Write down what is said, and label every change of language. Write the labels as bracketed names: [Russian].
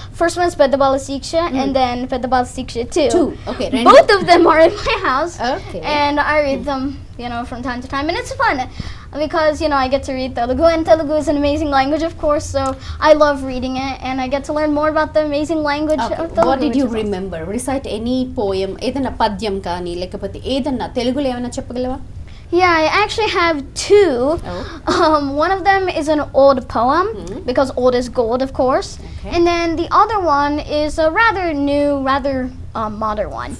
[English] First one's Peddabala Siksha and then Peddabala Siksha 2. [Telugu] 2 okay రెండు [English] Both of them are in my house. Okay. And I read them, from time to time, and it's fun because I get to read Telugu, and Telugu is an amazing language, of course. So I love reading it, and I get to learn more about the amazing language of Telugu. What did you which is awesome. Remember recite any poem [Telugu] ఏదన్నా పద్యం కానీ లేకపోతే ఏదన్నా తెలుగులో ఏమైనా చెప్పగలవా [English] Yeah, I actually have 2. One of them is an old poem because old is gold, of course. Okay. And then the other one is a rather new, rather modern one.